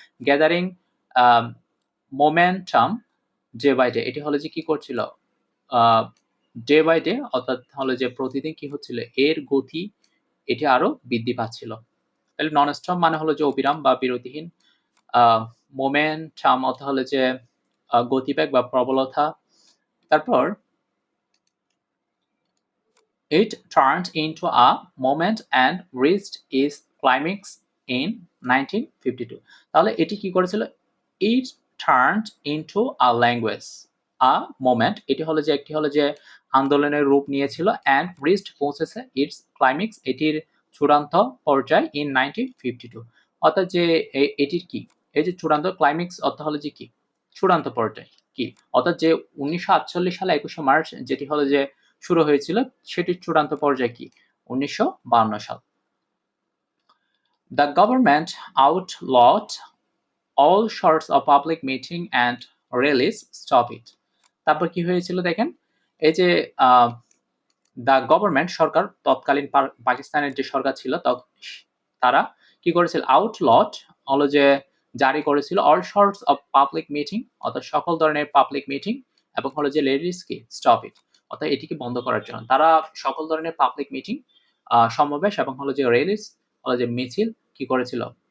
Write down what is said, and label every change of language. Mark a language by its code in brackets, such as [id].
[en] gathering momentum day by day, [bn] এটি হলো যে কি করছিল? ডে বাই ডে অর্থাৎ হলো যে প্রতিদিন কি হচ্ছিল? এর গতি এটি আরো বৃদ্ধি পাচ্ছিল। তাহলে নন স্টপ মানে হলো যে অবিরাম বা বিরতিহীন। মোমেন্টাম অর্থ হলো যে গতিবেগ বা প্রবলতা। [en] তারপর it turned into a moment and reached its climax in 1952. [bn] তাহলে এটি কি করেছিল? [en] It turned into a language, a moment, [bn] এটি হলো যে একটি হলো যে আন্দোলনের রূপ নিয়েছিল [en] and reached [bn] পৌঁছেছে [en] its climax, [bn] এটির চূড়ান্ত পর্যায় [en] in 1952। [bn] অর্থাৎ যে এটির কি? এই যে চূড়ান্ত ক্লাইম্যাক্স অর্থ হলো যে কি? চূড়ান্ত পর্যায় কি? অর্থাৎ যে 1948 সালে 21শে মার্চ যেটি হলো যে শুরু হয়েছিল সেটির চূড়ান্ত পর্যায় কি? 1952 সাল। [en] The government outlawed all sorts of public meeting and rallies, stop it. [bn] তারপর কি হয়েছিল দেখেন, এই যে [en] the government [bn] সরকার, তৎকালীন পাকিস্তানের যে সরকার ছিল তারা কি করেছিল? আউটলট হলো যে জারি করেছিল [en] all sorts of public meeting [bn] অর্থাৎ সকল ধরনের পাবলিক মিটিং এবং হলো যে লেডিস কি স্টপ ইট অর্থাৎ এটিকে বন্ধ করার জন্য তারা সকল ধরনের পাবলিক মিটিং, সমাবেশ এবং হলো যে রেলিস হলো যে মিছিল কি করেছিল?